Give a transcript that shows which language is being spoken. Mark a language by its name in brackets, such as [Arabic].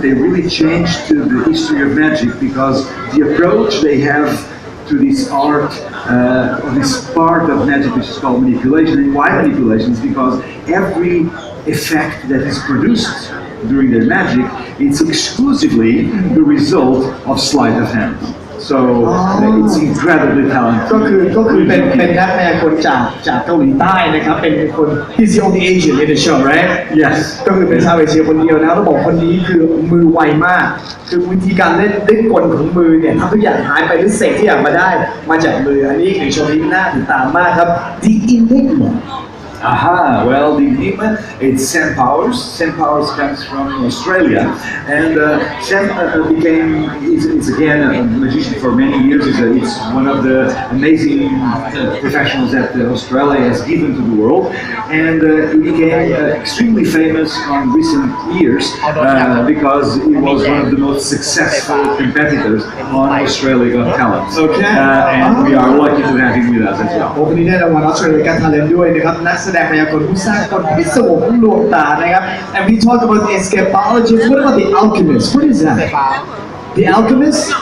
[English] They really changed the history of magic because the approach they have to this art, or this part of magic which is called manipulation. And why manipulation? Is because every effect that is produced during their magic, it's exclusively the result of sleight of hand. So it's incredibly talented. [Thai] ก็คือเป็นนักมายากลจากเกาหลีใต้นะครับเป็นคน [English] he's the only Asian in the show right Yes. [Thai] ก็คือเป็นชาวเอเชียคนเดียวนะครับแล้วบอกคนนี้คือมือไวมากคือวิธีการเล่นกลของมือเนี่ยทำทุกอย่างหายไปหรือเศษที่อยากมาได้มาจากมืออันนี้คือโชว์นี้น่าติดตามมากครับ The Enigma [English] Aha, well, the enigma, it's Sam Powers. Sam Powers comes from Australia, and Sam is again a magician for many years. It's one of the amazing professionals that Australia has given to the world, and he became extremely famous on recent years because he was one of the most successful competitors on Australia Got Talent. Okay. And we are lucky to have him with us as well. [Thai] วันนี้ได้รางวัล Australia Got Talent ด้วยนะครับนักแสดงมายากลผู้สร้างกลพิศวงลวงตานะครับ [English] and we talk about the escapologist what about the alchemist [Thai] what is that the alchemist